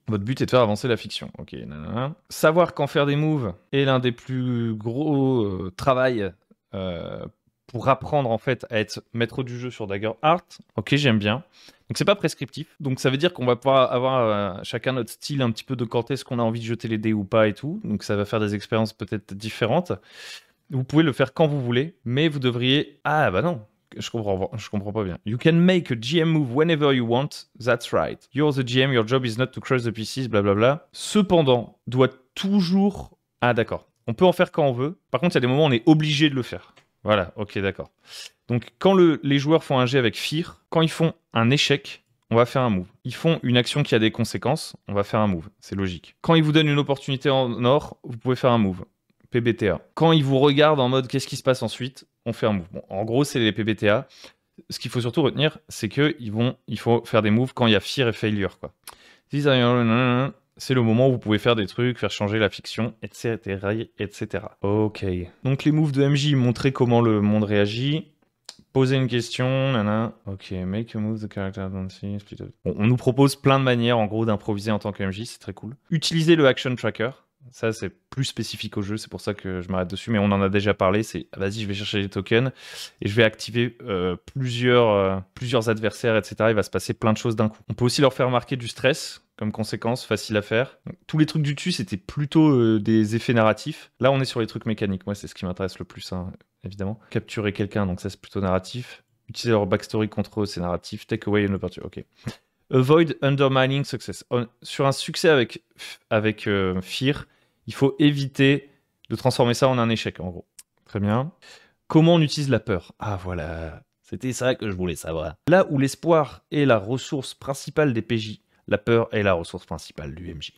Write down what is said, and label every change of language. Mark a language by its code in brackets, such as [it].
[fr] Votre but est de faire avancer la fiction. Ok, nanana. Savoir quand faire des moves est l'un des plus gros travail pour apprendre en fait à être maître du jeu sur Daggerheart. Ok, j'aime bien. Donc c'est pas prescriptif. Donc ça veut dire qu'on va pouvoir avoir chacun notre style un petit peu de quand est-ce qu'on a envie de jeter les dés ou pas et tout. Donc ça va faire des expériences peut-être différentes. Vous pouvez le faire quand vous voulez, mais vous devriez... Ah bah non, je comprends pas bien. [en] You can make a GM move whenever you want. That's right. You're the GM, your job is not to crush the pieces, blablabla. [fr] Cependant, doit toujours... Ah d'accord. On peut en faire quand on veut. Par contre, il y a des moments où on est obligé de le faire. Voilà, ok, d'accord. Donc, quand les joueurs font un jet avec Fear, quand ils font un échec, on va faire un move. Ils font une action qui a des conséquences, on va faire un move. C'est logique. Quand ils vous donnent une opportunité en or, vous pouvez faire un move. PBTA. Quand ils vous regardent en mode qu'est-ce qui se passe ensuite, on fait un move. Bon, en gros, c'est les PBTA. Ce qu'il faut surtout retenir, c'est qu'il faut faire des moves quand il y a Fear et Failure, quoi. C'est le moment où vous pouvez faire des trucs, faire changer la fiction, etc., etc. Ok. Donc les moves de MJ, montrer comment le monde réagit. Poser une question, nana. [en] Ok, make a move the character don't see, split up. [fr] Bon, on nous propose plein de manières, en gros, d'improviser en tant que MJ, c'est très cool. Utiliser le action tracker. Ça, c'est plus spécifique au jeu, c'est pour ça que je m'arrête dessus, mais on en a déjà parlé. C'est, vas-y, je vais chercher les tokens et je vais activer plusieurs adversaires, etc. Il va se passer plein de choses d'un coup. On peut aussi leur faire marquer du stress, comme conséquence, facile à faire. Donc, tous les trucs du dessus, c'était plutôt des effets narratifs. Là, on est sur les trucs mécaniques. Moi, c'est ce qui m'intéresse le plus, hein, évidemment. Capturer quelqu'un, donc ça, c'est plutôt narratif. Utiliser leur backstory contre eux, c'est narratif. [en] Take away an opportunity, ok. Avoid undermining success. [fr] Sur un succès avec Fear, il faut éviter de transformer ça en un échec, en gros. Très bien. Comment on utilise la peur? Ah, voilà. C'était ça que je voulais savoir. Là où l'espoir est la ressource principale des PJ, la peur est la ressource principale du MJ.